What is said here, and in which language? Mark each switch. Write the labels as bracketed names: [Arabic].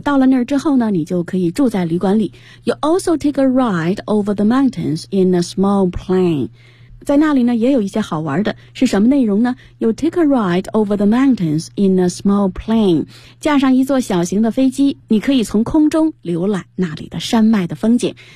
[Chinese] 到了那儿之后呢你就可以住在旅馆里。 [English] You also take a ride over the mountains in a small plane. [Chinese] 在那里呢也有一些好玩的，是什么内容呢？ [English] You take a ride over the mountains in a small plane. [Chinese] 驾上一座小型的飞机，你可以从空中浏览那里的山脉的风景。